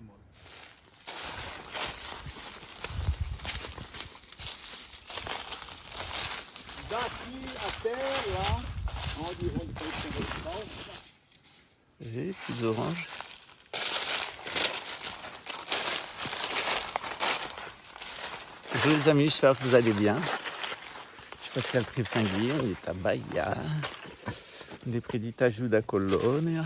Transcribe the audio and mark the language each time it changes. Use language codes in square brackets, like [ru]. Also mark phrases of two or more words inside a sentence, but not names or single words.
[pt] Daqui até lá, onde foi o final. [fr] J'ai plus orange. Bonjour les amis, j'espère que vous allez bien. Je suis Pascal Trifingui, on est à Bahia, on est près d'Itaju da Colônia.